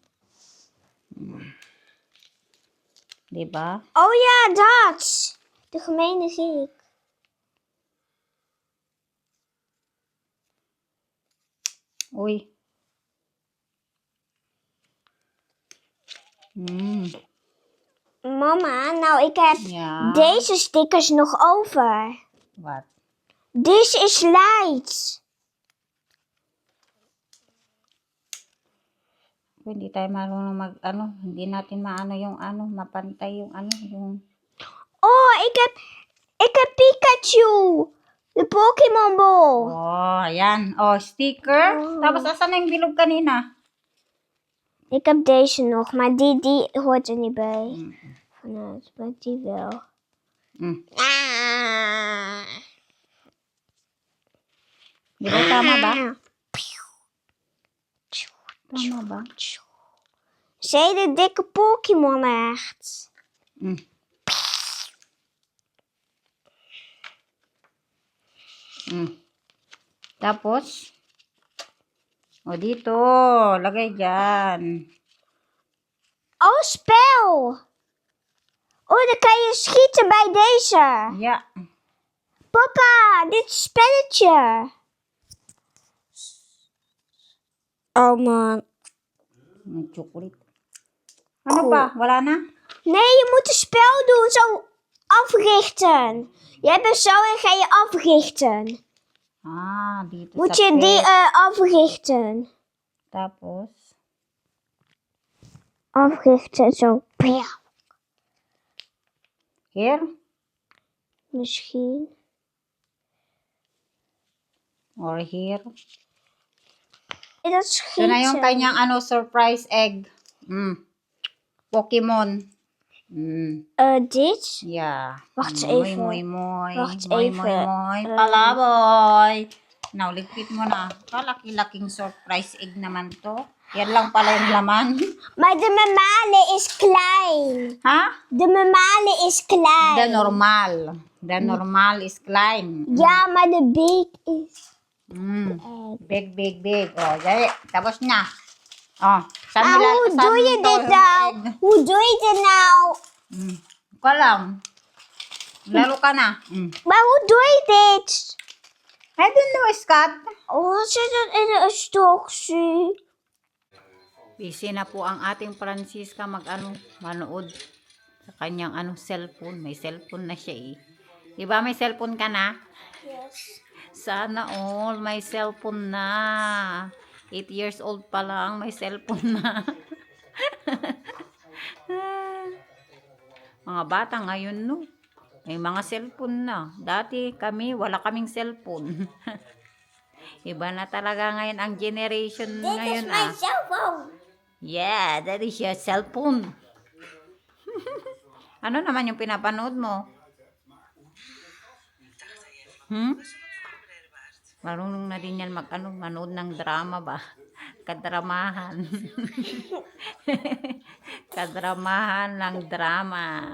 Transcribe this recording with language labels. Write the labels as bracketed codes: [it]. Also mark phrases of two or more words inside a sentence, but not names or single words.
[tl] Diba? [nl] Oh ja, dat. De gemene zie ik. [tl] Uy. [nl] Mama, nou ik heb Ja. deze stickers nog over. [en] What? This is light. [tl] Kung hindi tayo marunong hindi natin yung mapantay yung yung... [nl] Oh, ik heb Pikachu. De Pokémon Ball. [tl] Oh, ayan. Oh, sticker. Tapos, asan na yung bilog kanina? [nl] Ik heb deze nog, maar die hoort er niet bij. Vanuit, maar die wel. [tl] Di ba tama ba? Tama ba? [nl] Ze hele dikke Pokémon echt. [tl] Mm. Tapos, o dito, lagay dyan. [nl] Oh, spel. Oh, dan kan je schieten bij deze. [en] Yeah. [nl] Papa, dit is spelletje. [en] Oh man. [tl] May chocolate. Ano pa? Wala na? [nl] Nee, je moet het spel doen, zo africhten. Je hebt hem zo en ga je africhten. [tl] Ah, dito [nl] Moet [tl] sa [nl] je die [tl] pet. [nl] africhten. [tl] Tapos, [nl] Africhten, zo. [en] here. [nl] Misschien. [en] Or here. [nl] Dat [tl] Ito na yung [nl] schieten. [tl] kanyang surprise egg. Pokemon. [nl] Dit? [en] Yeah. [nl] Wacht [tl] Moy, [nl] even. [tl] moy, moy. [nl] Wacht [tl] Moy, [nl] even. [tl] moy, moy. Palaboy. Now, ligpit mo na. Kalaki-laking [en] surprise egg [tl] naman to. Yan lang pala yung laman. [nl] Maar de normale is klein. [tl] Ha? [nl] De normale is klein. [en] The normal. The normal is klein. [nl] Ja, maar de big is... [en] Big, big, big. [tl] Oh, dali. Tapos na. Oh, saan [nl] Maar hoe doe je dit nou? Hoe doe je dit nou? [tl] Ka lang. Laro ka na. [nl] Maar hoe doe je dit? [en] I don't know, Scott. [nl] Oh, wat zit dat in een instructie? [tl] Busy na po ang ating Francisca manood sa kanyang cellphone. May cellphone na siya eh. Diba may cellphone ka na? Yes. Sana all may cellphone na. 8 [en] years old [tl] pa lang, may cellphone na. Mga bata ngayon, no? May mga cellphone na. Dati kami, wala kaming cellphone. Iba na talaga ngayon ang generation ngayon cellphone. [en] Yeah, that is your cellphone. [tl] Ano naman yung pinapanood mo? Marunong na din yan manood ng drama ba? Kadramahan. Kadramahan ng drama.